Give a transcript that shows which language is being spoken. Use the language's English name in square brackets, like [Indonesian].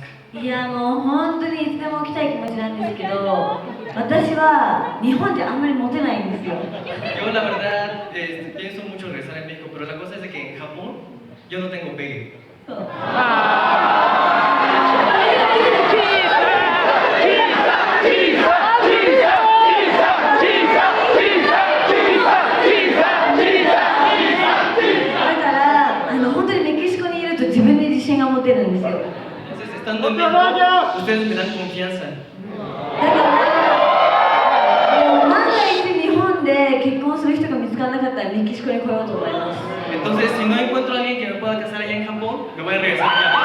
[Japanese] いやもう本当にいつでも来たい気持ちなんですけど、私は日本じゃあんまりモテないんですよ。 [Spanish] Yo la verdad pienso mucho regresar a México, pero la cosa es de que en Japón yo no tengo pegue. [Japanese] そう だから本当にメキシコにいると自分で自信が持てるんですよ。 [Spanish] Entonces, estando en México, ustedes me dan confianza. [Japanese] だからもう万が一日本で結婚する人が見つからなかったらメキシコに来ようと思います。 [Spanish] Entonces, si no encuentro a alguien que me pueda casar allá en Japón, me voy a regresar acá.